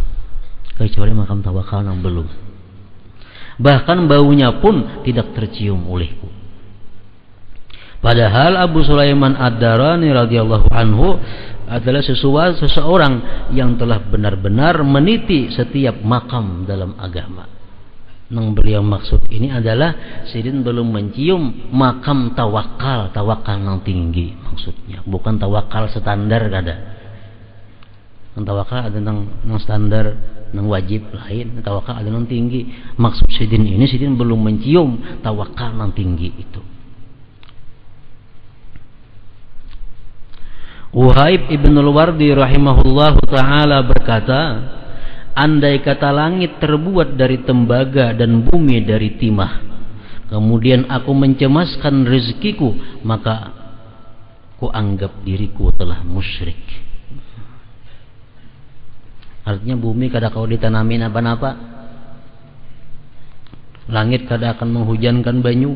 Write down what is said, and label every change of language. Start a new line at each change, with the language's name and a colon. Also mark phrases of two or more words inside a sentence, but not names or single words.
Indonesian: Kecuali makam tawakal yang belum. Bahkan baunya pun tidak tercium olehku. Padahal Abu Sulaiman Ad-Darani
Arabic: رضي الله عنه
Indonesian: adalah seseorang yang telah benar-benar meniti setiap makam dalam agama.
Banjar: Nang beliau maksud ini adalah sidin belum mencium makam tawakal, tawakal yang tinggi maksudnya, bukan tawakal standar kada. Tawakal ada nang standar, nang wajib lain, tawakal ada nang tinggi. Maksud sidin ini sidin belum mencium tawakal yang tinggi itu.
Indonesian: Uhaib ibn al-Wardi
Arabic: رحمه الله تعالى
Indonesian: berkata, andai kata langit terbuat dari tembaga dan bumi dari timah, kemudian aku mencemaskan rezekiku, maka ku anggap diriku telah musyrik.
Banjar: Artinya bumi kada kau ditanamin apa-apa, langit kada akan menghujankan banyu.